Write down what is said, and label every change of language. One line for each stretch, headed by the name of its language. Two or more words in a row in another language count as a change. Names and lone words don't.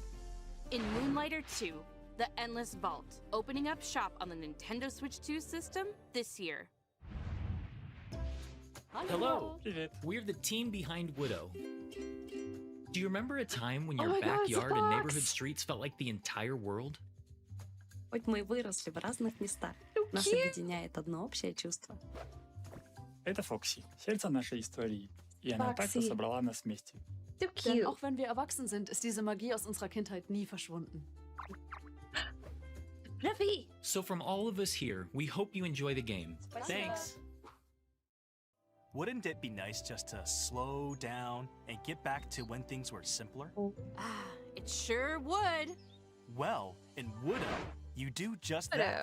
English: In Moonlighter 2, The Endless Vault, opening up shop on the Nintendo Switch 2 system this year. Hello, we're the team behind Widow. Do you remember a time when Oh your my God, it's a backyard and box. neighborhood streets felt like the entire world?
Russian: Хоть мы и выросли в разных местах, нас
English: Cute.
Russian: объединяет одно общее чувство. Это Фокси, сердце нашей истории. И она так-то Foxy. собрала нас вместе.
English: So
German: Denn
English: cute.
German: auch wenn wir erwachsen sind, ist diese Magie aus unserer Kindheit nie verschwunden.
English: Fluffy. So from all of us here, we hope you enjoy the game. Thanks. Wouldn't it be nice just to slow down and get back to when things were simpler? Ah, it sure would. Well, in Widow, you do just that.